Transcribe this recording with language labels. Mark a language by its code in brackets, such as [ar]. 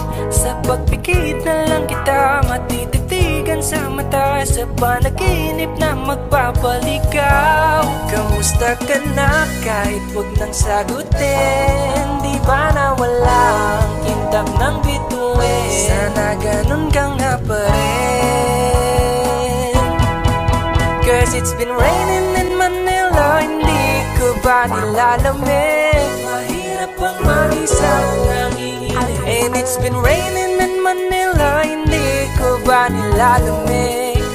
[tl] Sa pagpikit na lang kita matititigan sa mata, sa panaginip na magpapaligaw. Kamusta ka na kahit wag nang sagutin? Di ba na walang kintab ng bituin? Sana ganun kang nga pa rin. [en] Cause it's been raining in Manila, [tl] hindi ko ba nilalamig? Mahirap ang mag-isang nanginginig. [en] And it's been raining in Manila, [tl] hindi ko ba nilalamig?